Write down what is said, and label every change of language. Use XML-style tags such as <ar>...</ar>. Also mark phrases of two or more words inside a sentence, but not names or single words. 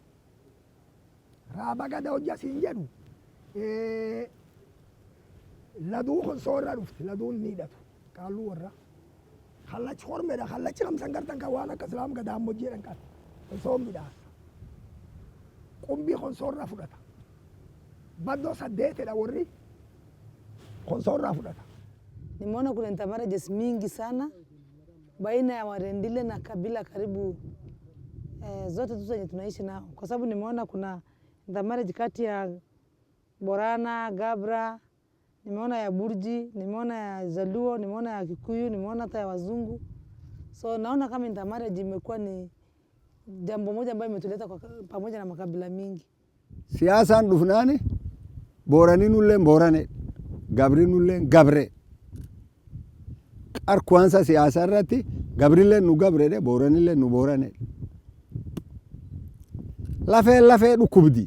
<om>Raaba gada hojja siin jedhu laduu konsoo irraa dhufti laduun ni hidhatu qaalluu warra kallachi hormeedha kallachi kamsan gartan kan waan akka islaam gadaan hojjeedhan qaba konsoo midhaasa qumbii konsoo irraa fudhata baddoo saddeetedha warri konsoo irraa fudhata.</om> <sw>Nimeona kuna intermarriages mingi sana baina ya Warendile na kabila karibu zote tu zenye tunaishi nao, kwa sababu nimeona kuna intermarriage kati ya Borana, Gabra, nimeona ya Burji, nimeona ya Zaluo, nimeona ya Kikuyu, nimeona hata ya Wazungu. So naona kama intermarriage imekuwa ni jambo moja ambayo imetuleta pamoja na makabila mingi.</sw> <om>Siyaasaan dhufnaani Booraninulleen Boorane, Gabrinulleen Gabre. Arkuansa siyaasa irratti Gabrilleen nu Gabredhe, Booranilleen nu Boorane. Lafee dhukkubdi.</om>